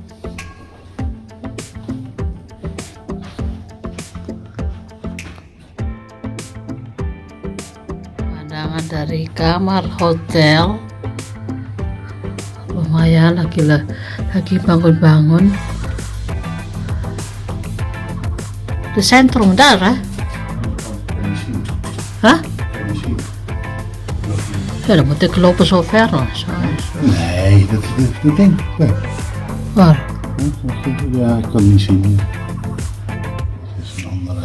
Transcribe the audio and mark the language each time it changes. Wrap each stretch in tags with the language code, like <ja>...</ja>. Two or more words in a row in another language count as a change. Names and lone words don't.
<id>Pandangan dari kamar hotel. Lumayan lagi bangun-bangun.</id> <nl>De centrum daar, hè? Huh? Ja, dan moet ik lopen zo ver. Zo. Nee, dat ding. Kijk. Waar? Ja, ik kan het niet zien. Het is een andere.</nl>